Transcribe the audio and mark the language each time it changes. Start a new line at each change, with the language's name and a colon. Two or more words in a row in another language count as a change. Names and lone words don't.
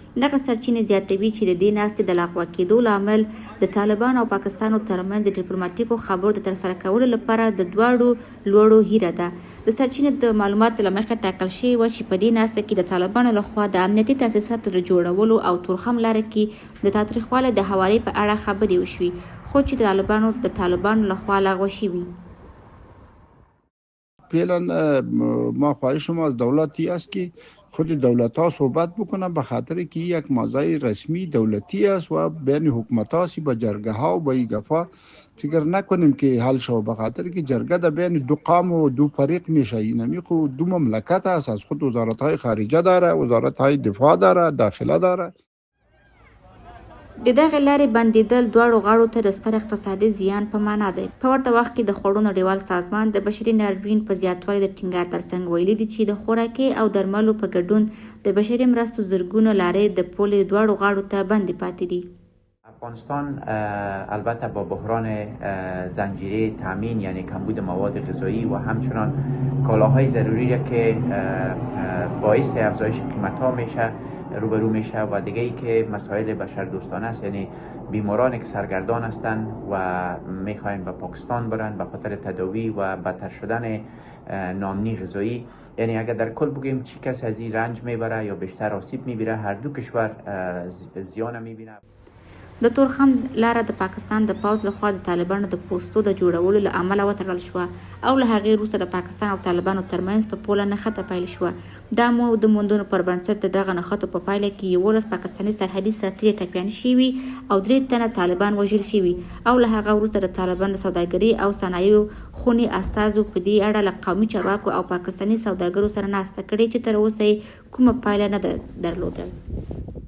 Pashto: دغه سرچینې زیاتوي چې د دې ناستې د لغوه کېدو لامل د طالبانو او پاکستانو ترمنځ د ډیپلوماټیکو خبرو د ترسره کولو لپاره د دواړو لوړو هیله ده. د سرچینې د معلوماتو له مخې ټاکل شوي وه چې په دې ناسته کې د طالبانو لخوا د امنیتي تاسیساتو د جوړولو او تورخم لاره کې د تاوتریخوالي د هواري په اړه خبرې وشوي، خو چې د طالبانو لخوا لغوه شوي.
Persian: فعلا ما خواهشم از دولتی است که خود دولت ها صحبت بکنن، به خاطر که یک موضوع رسمی دولتی است و بین حکومت ها سی با جرگه ها و با این گفا فکر نکنیم که حل شو، به خاطر که جرگه در بین دو قوم و دو فریق میشه. اینمی خود دو مملکت است، از خود وزارت های خارجه داره، وزارت های دفاع داره، داخله داره.
Pashto: د دغه لارې بندیدل دواړو غاړو ته د ستر اقتصادي زیان په معنا دی. په ورته وخت کې د خوړو نړیوال سازمان د بشري ناورین په زیاتوالي د ټینګار ترڅنګ ویلي دي چې د خوراکي او درملو په ګډون د بشري مرستو زرګونه لارې د پولې دواړو غاړو ته بندې پاتې دي.
Persian: افغانستان البته با بحران زنجیره تامین یعنی کمبود مواد غذایی و همچنان کالاهای ضروری را که باعث افزایش قیمت ها میشه روبرو میشه و دیگه ای که مسائل بشردوستانه است، یعنی بیمارانی که سرگردان هستند و میخواین به پاکستان برن به خاطر تداوی و بدتر شدن ناامنی غذایی. یعنی اگر در کل بگیم چی کسی از این رنج میبره یا بیشتر آسیب میبینه، هر دو کشور زیان میبینه.
Pashto: د تورخم لاره د پاکستان د پوځ لخوا د طالبانو د پوستو د جوړولو له امله وتړل شوه او له هغې وروسته د پاکستان او طالبانو ترمنځ په پوله نښته پیل شوه. دا مو د موندنو پر بنسټ د دغه نښتو په پایله کې 11 پاکستاني سرحدي سرتیري ټپیان شوي او 3 تنه طالبان وژل شوي او له هغه وروسته د طالبانو سوداګري او صنایعو خوني استازو په دې اړه له قومي چارواکو او پاکستاني سوداګرو سره ناسته کړې چې تر اوسه یې کومه پایله نه ده درلوده.